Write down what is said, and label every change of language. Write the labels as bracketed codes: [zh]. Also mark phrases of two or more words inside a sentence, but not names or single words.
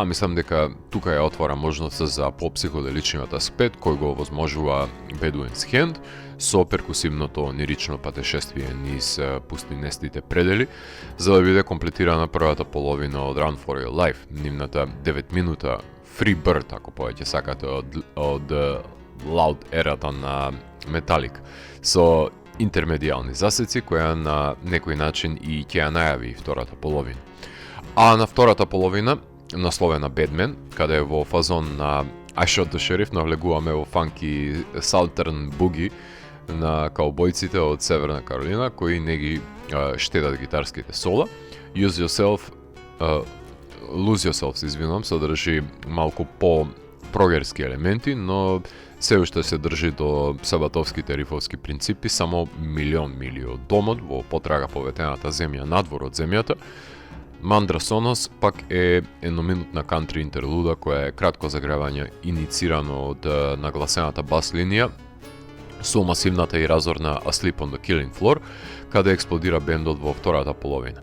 [mk] мислам дека тука ја отвора можност за поп-психоделичниот аспект кој го овозможува Bedouin's Hand со перкусивното лирично патешествие низ пустинестите предели, за да биде комплетирана првата половина од Run for Your Life, нивната 9 минута Free Bird, ако повеќе сакате, од Loud ерата на Metallica, со интермедијални засеци која на некој начин и ќе ја најави втората половина. А на втората половина, насловена Badman, каде во фазон на I Shot the Sheriff навлегуваме во фанки [en] Southern Boogie [mk] на каубојците од Северна Каролина, кои не ги штедат гитарските сола. Lose Yourself, содржи малку по-прогерски елементи, но се уште се држи до сабатовските рифовски принципи, само милион мили од домот во потрага по ветената земја надвор од земјата. Мандра Сонос пак е едноминутна кантри интерлуда која е кратко загревање иницирано од нагласената бас линија со масивната и разорна Asleep on the Killing Floor, каде експлодира бендот во втората половина.